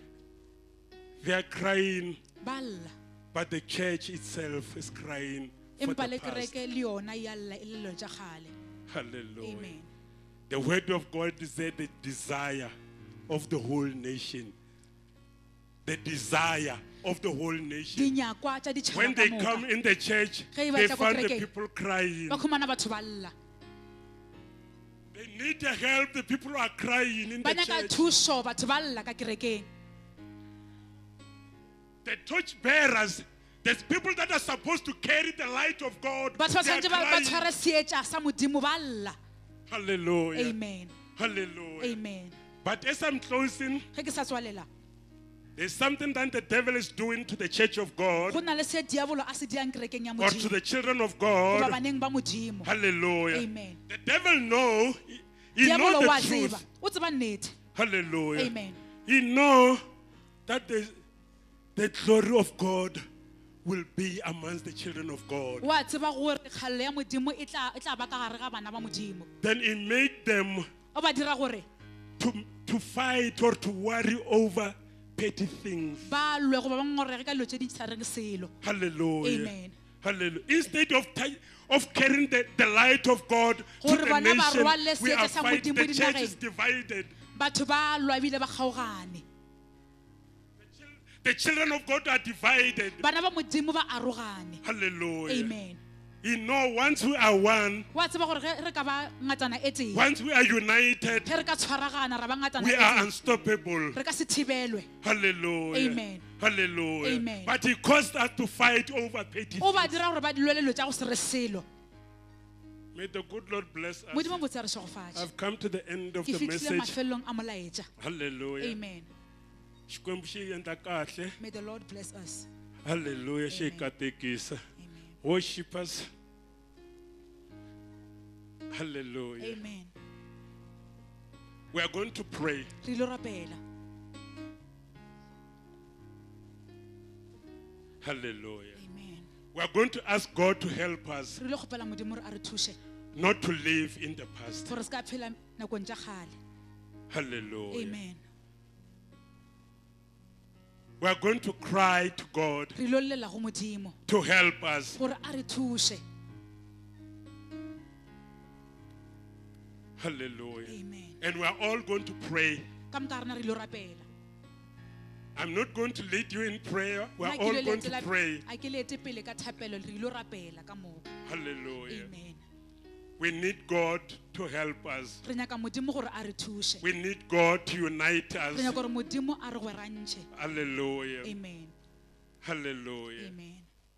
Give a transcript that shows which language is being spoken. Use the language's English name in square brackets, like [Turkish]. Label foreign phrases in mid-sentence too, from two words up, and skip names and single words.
[English] they are crying, [Northern Sotho] ba lla, [English] but the church itself is crying for [Northern Sotho] empa [English] the [Northern Sotho] le [English] past. [Northern Sotho] kereke le yona ya lla e le lo tša gale. [English] Hallelujah. Amen. The word of God is that the desire of the whole nation. The desire of the whole nation. [Northern Sotho] Dinyakwa tša ditšhaba [English] When [Northern Sotho] ka [English] they [Northern Sotho] moka. [English] come in the church, [Northern Sotho] Ge ba [English] they [Northern Sotho] tla ko [English] find the [Northern Sotho] kerekeng, [English] people crying. [Northern Sotho] ba khumana batho ba lla. [English] They need the help. The people are crying in [Northern Sotho] Ba [English] the [Northern Sotho] nyaka [English] church. [Northern Sotho] thuso, batho ba lla ka kerekeng. [English] The torch bearers, there's people that are supposed to carry the light of God. [Northern Sotho] Batho ba [English] They are [Northern Sotho] tshwanetse ba [English] crying. [Northern Sotho] tshware seetša sa Modimo ba lla. [English] Hallelujah. Amen. Hallelujah. Amen. But as I'm closing, [Northern Sotho] Ge ke sa tswalela, [English] there's something that the devil is doing to the church of God [Northern Sotho] go na le se diabolo a se diang kerekeng ya [English] or to [Northern Sotho] Modimo. [English] the children of [Northern Sotho] Go ba [English] God. [Northern Sotho] baneng ba Modimo. [English] Hallelujah. Amen. The devil know, he knows [Northern Sotho] Diabolo wa [English] the [Northern Sotho] tseba, [English] truth. [Northern Sotho] o tseba nnete. [English] Hallelujah. Amen. He know that the glory of God will be amongst the children of God. [Northern Sotho] Wa tseba gore kgalelo ya Modimo e tla ba ka gare ga bana ba Modimo. [English] Then he made them [Northern Sotho] O ba dira gore [English] to fight or to worry over petty things. [Northern Sotho] ba lwe go ba ngorege ka dilo tše di sa reng selo. [English] Hallelujah. Amen. Hallelujah. Instead of carrying the light of God to [Northern Sotho] Gore [English] the [Northern Sotho] bana ba [English] nation, [Northern Sotho] rwale [English] we [Northern Sotho] seetša [English] are [Northern Sotho] sa [English] fighting. [Northern Sotho] Modimo [English] The church [Northern Sotho] dinageng. [English] is divided. [Northern Sotho] Batho ba lwa ebile ba kgaogane. [English] The children of God are divided. [Northern Sotho] Bana ba Modimo ba arogane. [English] Hallelujah. Amen. You know, once we are one, [Northern Sotho] Wa tseba gore ge re ka ba ngatana e tee, [English] once we are united, [Northern Sotho] ge re ka tshwaragana ra ba ngatana [English] we [Northern Sotho] e [English] are [Northern Sotho] tee, [English] unstoppable. [Northern Sotho] re ka se thibelwe. [English] Hallelujah. Amen. Hallelujah. Amen. But he caused us to fight over petty [Northern Sotho] O ba [English] things. [Northern Sotho] dira gore ba dilwele dilo tša go se re selo. [English] May the good Lord bless us. [Northern Sotho] Modimo botse re šogofatše. [English] I've come to the end of [Northern Sotho] Ke [English] the [Northern Sotho] fitlhile [English] message. [Northern Sotho] mafelong a molaetša. [English] Hallelujah. Amen. [Tsonga] Xikwembu xi endla kahle. [English] May the Lord bless us. [Tsonga] Hallelujah. Xi hi [English] Amen. [Tsonga] katekisa. [English] Amen. Worshipers. Hallelujah. Amen. We are going to pray. [Northern Sotho] Re ilo rapela. [English] Hallelujah. Amen. We are going to ask God to help us [Northern Sotho] Re ilo kgopela Modimo gore a re thuše [English] not to live in the past. [Northern Sotho] gore se ka phela nakong tša kgale. [English] Hallelujah. Amen. We are going to cry to God [Northern Sotho] Re ilo llela go Modimo [English] to help us. [Northern Sotho] gore a re thuše. [English] Hallelujah. Amen. And we are all going to pray. [Northern Sotho] Ka moka rena re ilo rapela. [English] I'm not going to lead you in prayer. We are [Northern Sotho] Nna ke [English] all [Northern Sotho] ilo [English] going to [Northern Sotho] letela- [English] pray. [Northern Sotho] a ke lete pele ka thapelo, re ilo rapela ka moo. [English] Hallelujah. Amen. We need God to help us. [Northern Sotho] Re nyaka Modimo gore a re thuše. [English] We need God to unite [Northern Sotho] Re [English] us. [Northern Sotho] nyaka gore Modimo a re gwerantšhe. [English] Hallelujah. Amen. Hallelujah. Amen.